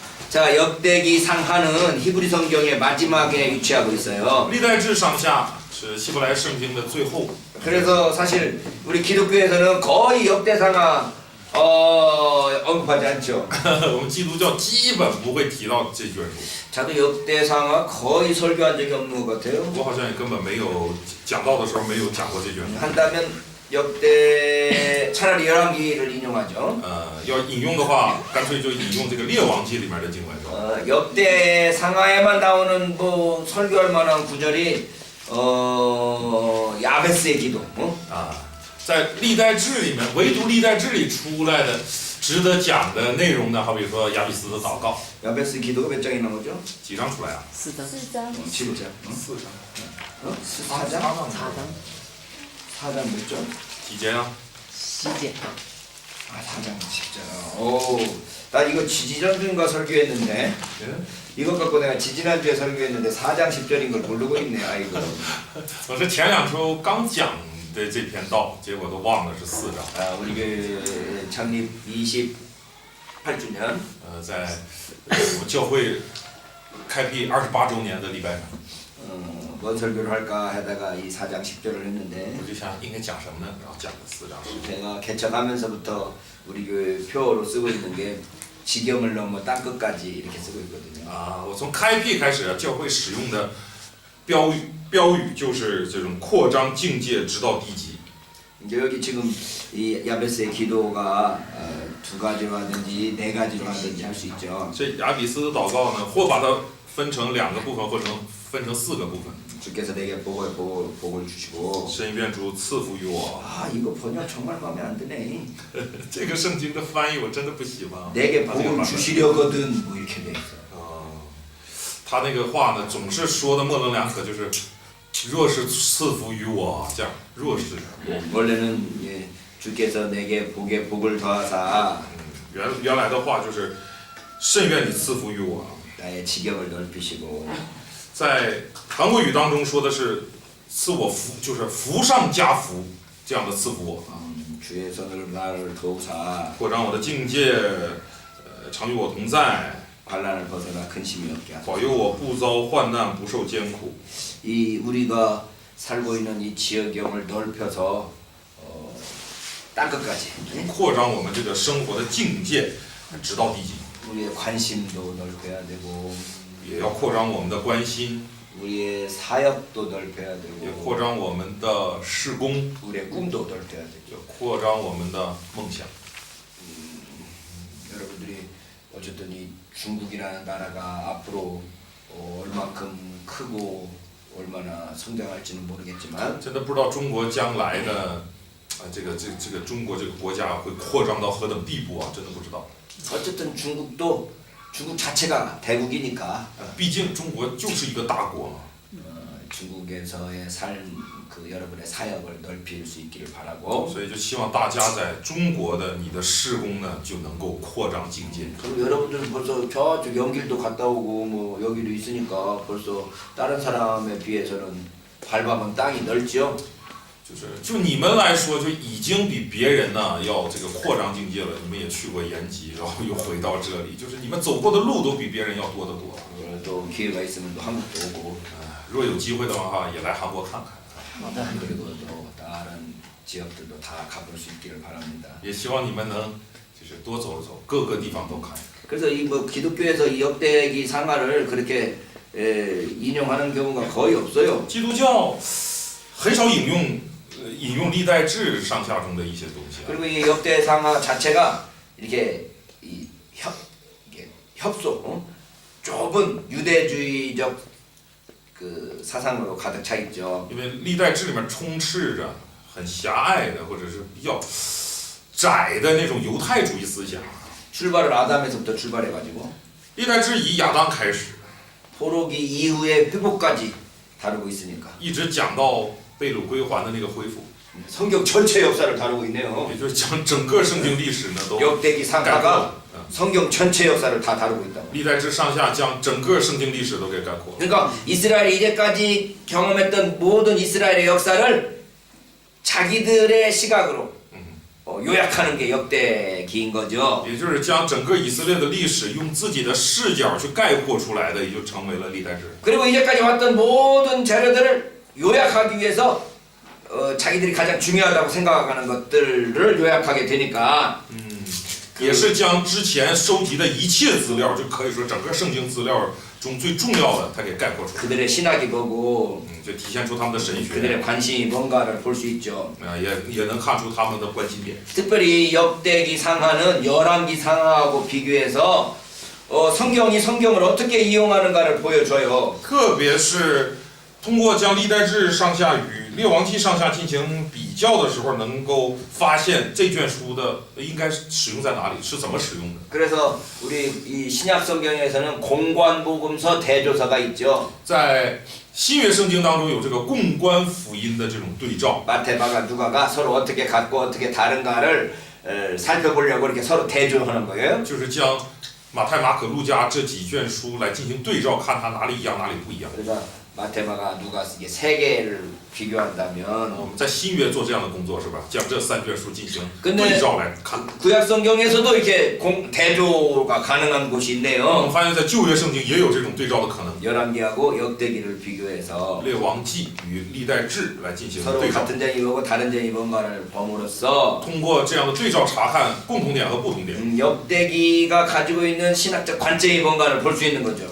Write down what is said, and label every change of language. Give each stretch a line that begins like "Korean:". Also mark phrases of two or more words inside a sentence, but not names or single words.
Korean: 자, 역대기 상하는 히브리 성경의 마지막에 위치하고 있어요.
Chinese: 历代志上下是希伯来圣经的最后。
Korean: 그래서 사실 우리 기독교에서는 거의 역대 상하 언급하지 않죠.
Chinese: 我们基督教基本不会提到这卷书，
Korean: 저도 역대 상하 거의 설교한 적이 없는 것 같아요.
Chinese: 我好像也根本没有讲到的时候没有讲过这卷书。
Korean: 한다면 역대 차라리 열왕기를 인용하죠.
Chinese: 要引用的话，干脆就引用这个列王记里面的经文。
Korean: 역대 상하에만 나오는 뭐 설교할 만한 구절이 야베스의 기도.
Chinese: 在历代志里面，唯独历代志里出来的值得讲的内容呢，好比说亚比斯的祷告，
Korean: 야베스 기도가 몇 장이 나오죠?
Chinese: 几章出来啊？
Korean: 4장. 4장. 7장.
Chinese: 4章。
Korean: 4장? 4장. 4장 몇 장?
Chinese: 几节啊？
Korean: 10제. 아, 4장 10장. 오, 나 이거 지지난주인가 설교했는데 이것 갖고 내가 지지난주에 설교했는데 4장 10절인 걸 모르고 있네. 아이고.
Chinese: 我是前2周刚讲的这篇道，结果都忘了是4章。
Korean: 아, 우리 그 창립 28주년.
Chinese: 在我们教会开辟28周年的礼拜上，
Korean: 뭔 설교를 할까 하다가 이 4장 10절을 했는데
Chinese: 我就想应该讲什么呢？然后讲了4章。
Korean: 제가 개척하면서부터 우리 교회 표어로 쓰고 있는 게 지경을 넘어 땅끝까지 이렇게 쓰고 있거든요.
Chinese: 我从开辟开始，教会使用的标语就是这种扩张境界，直到地极。
Korean: 이제 여기 지금 이 야베스의 기도가 두 가지로 하든지 네 가지로 하든지 할 수 있죠.
Chinese: 这亚比斯的祷告呢，或把它分成2个部分，或者分成4个部分。
Korean: 주께서 내게 복을 주시고.
Chinese: 神愿主赐福于我。
Korean: 아, 이거 번역 정말 마음에 안 드네.
Chinese: 这个圣经的翻译我真的不喜欢。
Korean: 내게 복을 주시려거든 뭐 이렇게 돼 있어.
Chinese: 他那个话呢，总是说的模棱两可，就是若是赐福于我，这样若是。
Korean: 원래는 예, 주께서 내게 복을 더하사
Chinese: 原来的话就是甚愿你赐福于我。
Korean: 나의 지경을 넓히시고
Chinese: 在韩国语当中说的是赐我福，就是福上加福，这样的赐福我。
Korean: 주의 손을 나를 도우사
Chinese: 扩张我的境界，常与我同在，
Korean: 반란을 벗어나 근심이 없게 하소서.
Chinese: 保佑我不遭患难，不受艰苦。
Korean: 이 우리가 살고 있는 이 지역경을 넓혀서 땅끝까지
Chinese: 扩张我们这个生活的境界，直到地极。
Korean: 우리의 관심도 넓혀야 되고
Chinese: 也要扩张我们的关心，
Korean: 우리의 사역도 넓혀야
Chinese: 也
Korean: 되고
Chinese: 扩张我们的事工，
Korean: 우리의 꿈도 넓혀야 되고
Chinese: 也扩张我们的梦想。
Korean: 여러분들이 어쨌든 이 중국이라는 나라가 앞으로 얼만큼 크고 얼마나 성장할지는 모르겠지만
Chinese: 真的不知道中国将来的，这个中国这个国家会扩张到何等地步啊！真的不知道。
Korean: 어쨌든 중국 자체가 대국이니까
Chinese: 毕竟中国就是一个大国嘛。
Korean: 중국에서의 여러분의 사역을 넓힐 수 있기를 바라고
Chinese: 所以就希望大家在中国的你的事工呢，就能够扩张境界。
Korean: 그리고 여러분들은 벌써 저쪽 연길도 갔다 오고 뭐 여기도 있으니까 벌써 다른 사람에 비해서는 밟아본 땅이 넓죠.
Chinese: 就你们来说，就已经比别人呢要这个扩张境界了。你们也去过延吉，然后又回到这里，就是你们走过的路都比别人要多得多。
Korean: 또 기회가 있으면 또 한국도 오고
Chinese: 若有机会的话，也来韩国看看。
Korean: 그리고 또 다른 지역들도 다 가볼 수 있기를 바랍니다.
Chinese: 也希望你们能就是多走走，各个地方都看。
Korean: 그래서 이 뭐 기독교에서 이 역대기 상하를 그렇게 인용하는 경우가 거의 없어요.
Chinese: 基督教很少引用历代志上下中的一些东西。
Korean: 그리고 이 역대 상하 자체가 이렇게 협소, 좁은 유대주의적 그 사상으로 가득 차 있죠.
Chinese: 因为历代志里面充斥着很狭隘的或者是比较窄的那种犹太主义思想。
Korean: 출발을 아담에서부터 출발해가지고
Chinese: 历代志以亚当开始，
Korean: 포로기 이후의 회복까지 다루고 있으니까
Chinese: 一直讲到被掳归还的那个恢复，
Korean: 성경 전체 역사를 다루고 있네요.
Chinese: 也就是讲整个圣经历史呢都
Korean: 역대기
Chinese: 概括
Korean: 상하가
Chinese: 了。
Korean: 성경 전체 역사를 다 다루고 있다.
Chinese: 历代志上下将整个圣经历史都给概括了。
Korean: 그러니까 이스라엘이 이제까지 경험했던 모든 이스라엘의 역사를 자기들의 시각으로 요약하는 게 역대기인 거죠.
Chinese: 也就是将整个以色列的历史用自己的视角去概括出来的，也就成为了历代志。
Korean: 그리고 이제까지 왔던 모든 자료들을 요약하기 위해서 자기들이 가장 중요하다고 생각하는 것들을 요약하게 되니까
Chinese: 也是将之前收集的一切资料，就可以说整个圣经资料中最重要的，他给概括出来。
Korean: 그들의 신학이 뭐고
Chinese: 就体现出他们的神学，
Korean: 그들의 관심이 뭔가를 볼 수 있죠.
Chinese: 也能看出他们的关心点。
Korean: 특별히 역대기 상하는 열왕기 상하하고 비교해서 성경이 성경을 어떻게 이용하는가를 보여줘요.
Chinese: 特别是通过将历代志上下与列王记上下进行比较的时候，能够发现这卷书的应该使用在哪里，是怎么使用的。
Korean: 그래서 우리 이 신약 성경에서는 공관복음서 대조서가 있죠.
Chinese: 在新约圣经当中有这个共观福音的这种对照，
Korean: 마태마가 누가가 서로 어떻게 같고 어떻게 다른가를 살펴보려고 이렇게 서로 대조하는 거예요.
Chinese: 就是将马太、马可、路加这几卷书来进行对照，看它哪里一样，哪里不一样。
Korean: 그래서 마태마가 누가 이게 세 개를 비교한다면
Chinese: 我们在新约做这样的工作是吧？将这三卷书进行
Korean: 근데
Chinese: 对照来看。
Korean: 구약 성경에서도 이렇게 대조가 가능한 곳이
Chinese: 我
Korean: 있네요.
Chinese: 们发现，在旧约圣经也有这种对照的可能。
Korean: 열왕기하고 역대기를 비교해서
Chinese: 列王记与历代志来进行
Korean: 서로
Chinese: 对照，
Korean: 같은 점이 뭐고 다른 점이 뭔가를 범으로써
Chinese: 通过这样的对照查看共同点和不同点，
Korean: 역대기가 가지고 있는 신학적 관점이 뭔가를 볼 수 있는 거죠.